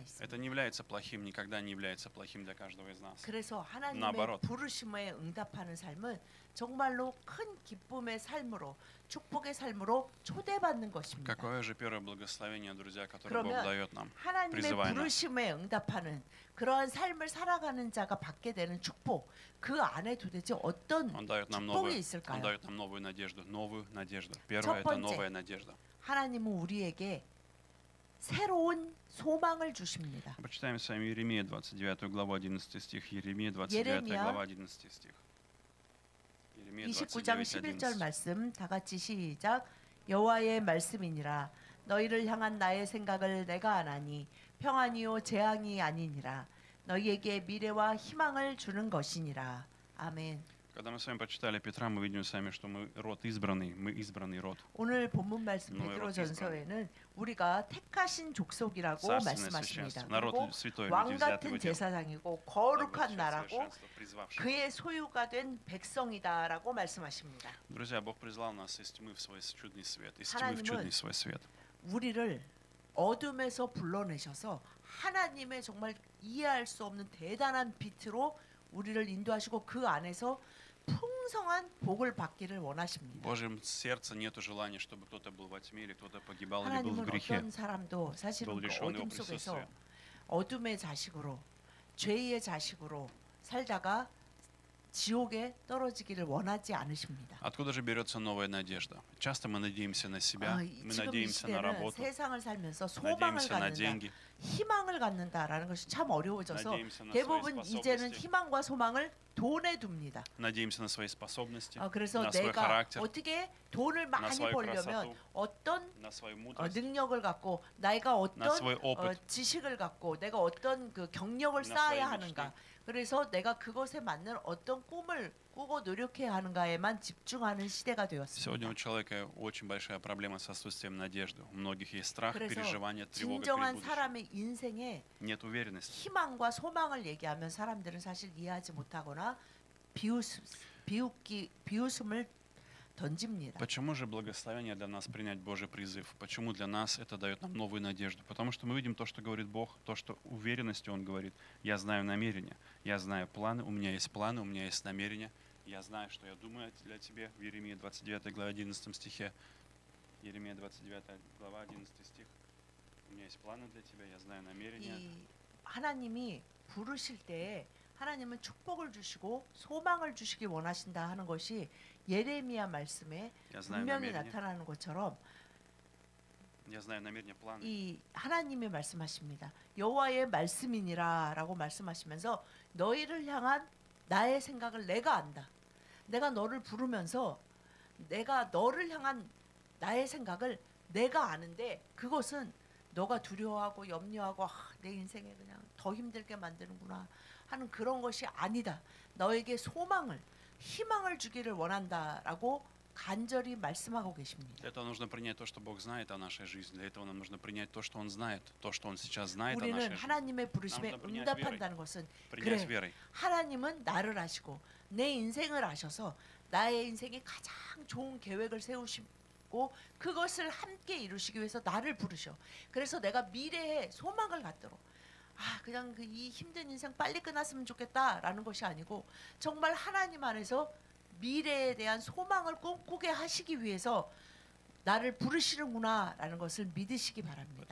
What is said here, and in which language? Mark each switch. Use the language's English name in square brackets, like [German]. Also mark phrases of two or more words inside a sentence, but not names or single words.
[Russian] это [Korean] 있습니다. [Russian] не является плохим, никогда не является плохим для каждого из нас. [Korean] 그래서 하나님의 나바롯. 부르심에 응답하는 삶은 정말로 큰 기쁨의 삶으로 축복의 삶으로 초대받는 것입니다. [Russian] Какое же первое благословение, друзья, которое Бог [Korean] 그러면 [Russian] дает нам? [Korean] 하나님의 [Russian] призывая нас. [Korean] 부르심에 응답하는 그러한 삶을 살아가는 자가 받게 되는 축복 그 안에 도대체 어떤 [Russian] Он дает нам [Korean] 축복이 [Russian] он [Korean] 있을까요? [Russian] дает нам новую надежду. Первое это [Korean] 번째. [Russian] новая надежда. [Korean] 하나님은 우리에게 새로운 소망을 주십니다. [Russian] Прочитаем с вами Иеремия 29 главу 11 стих. Иеремия 29 [Korean] 예레미야 [Russian] глава 11 стих. Иеремия [Korean] 29장 29, 11절 11. 말씀 다 같이 시작. 여호와의 말씀이니라 너희를 향한 나의 생각을 내가 아나니 평안이요 재앙이 아니니라 너희에게 미래와 희망을 주는 것이니라. 아멘. [Russian] Когда мы с вами прочитали Петра, мы видим с вами, что мы род избранный, мы избранный род. [Korean] 오늘 본문 말씀 노예 베드로전서에는 우리가 택하신 족속이라고 [Russian] Царственное [Korean] 말씀하십니다. [Russian] священство, народ [Korean] 그리고 [Russian] святой, [Korean] 왕 [Russian] люди взятые в [Korean] 같은 [Russian] удел. [Korean] 제사장이고 [Russian] Народ [Korean] 거룩한 [Russian] священства, [Korean] 나라고 [Russian] совершенства, призвавший. [Korean] 그의 소유가 된 백성이다라고 말씀하십니다. [Russian] Друзья, Бог призвал нас из тьмы в свой чудный свет, из тьмы в [Korean] 하나님은 [Russian] чудный свой свет. [Korean] 우리를 어둠에서 불러내셔서 하나님의 정말 이해할 수 없는 대단한 빛으로 우리를 인도하시고 그 안에서 풍성한 복을 받기를 원하십니다. [Russian] В Божьем сердце нету желания, чтобы кто-то был во тьме или кто-то погибал или был в [Korean] 하나님은 [Russian] грехе. [Korean] 어떤 사람도 사실은 [Russian] был [Korean] 그 [Russian] лишен его [Korean] 어둠 속에서 [Russian] присутствия. [Korean] 어둠의 자식으로 죄의 자식으로 살다가 지옥에 떨어지기를 원하지 않으십니다. [Russian] Откуда же берется новая надежда? Часто мы надеемся на себя, мы [Korean] 지금 이 [Russian] надеемся на [Korean] 시대는 [Russian] работу, [Korean] 세상을 살면서 소망을 [Russian] надеемся на [Korean] 갖는다, [Russian] деньги, [Korean] 희망을 갖는다라는 것이 참 어려워져서 [Russian] надеемся на свои [Korean] 대부분 이제는 [Russian] способности, [Korean] 희망과 소망을 돈에 둡니다. [Russian] надеемся на свои способности, [Korean] 그래서 [Russian] на свой [Korean] 내가 [Russian] характер, [Korean] 어떻게 돈을 많이 [Russian] свою [Korean] 벌려면 [Russian] красоту, [Korean] 어떤 [Russian] на свою мудрость, [Korean] 능력을 갖고 내가 [Russian] на [Korean] 어떤 [Russian] свой опыт, [Korean] 지식을 갖고 내가 어떤 그 경력을 나 쌓아야 [Russian] свои [Korean] 하는가. 그래서 내가 그것에 맞는 어떤 꿈을 꾸고 노력해야 하는가에만 집중하는 시대가 되었습니다. [Russian] Сегодня у человека очень большая проблема с отсутствием надежды. У многих есть страх, [Korean] 그래서 [Russian] переживание, тревога перед [Korean] 진정한 [Russian] будущим. [Korean] 사람의 인생에 [Russian] Нет уверенности. [Korean] 희망과 소망을 얘기하면 사람들은 사실 이해하지 못하거나 비웃음을 던집니다. [Russian] Почему же благословение для нас принять Божий призыв? Почему для нас это дает нам новую надежду? Потому что мы видим то, что говорит Бог, то, что уверенностью Он говорит. Я знаю намерения, я знаю планы, у меня есть намерения. Я знаю, что я думаю для тебя. В Иеремии 29 глава 11 стихе. Иеремия 29 глава 11 стих. У меня есть планы для тебя, я знаю намерения. [Korean] 이 하나님이 부르실 때에 하나님은 축복을 주시고 소망을 주시기 원하신다 하는 것이 예레미야 말씀에 [Russian] Я знаю [Korean] 분명히 [Russian] намерения. [Korean] 나타나는 것처럼 [Russian] Я знаю намерения, планы. [Korean] 이 하나님이 말씀하십니다. 여호와의 말씀이니라라고 말씀하시면서 너희를 향한 나의 생각을 내가 안다. 내가 너를 부르면서 내가 너를 향한 나의 생각을 내가 아는데 그것은 너가 두려워하고 염려하고 내 인생에 그냥 더 힘들게 만드는구나 하는 그런 것이 아니다. 너에게 소망을 희망을 주기를 원한다라고 간절히 말씀하고 계십니다. [Russian] Для этого нужно принять то, что Бог знает о нашей жизни. Для этого нам нужно принять то, что Он знает, то, что Он сейчас знает о [Korean] 우리는 [Russian] нашей жизни. [Korean] 하나님의 부르심에 [Russian] 남도 принять [Korean] 응답한다는 것은 [Russian] Принять [Korean] 그래 [Russian] верой. [Korean] 하나님은 나를 아시고 내 인생을 아셔서 나의 인생에 가장 좋은 계획을 세우시고 그것을 함께 이루시기 위해서 나를 부르셔. 그래서 내가 미래에 소망을 갖도록 그냥 이 힘든 인생 빨리 끝났으면 좋겠다라는 것이 아니고 정말 하나님 안에서 미래에 대한 소망을 꿈꾸게 하시기 위해서 나를 부르시는구나라는 것을 믿으시기 바랍니다.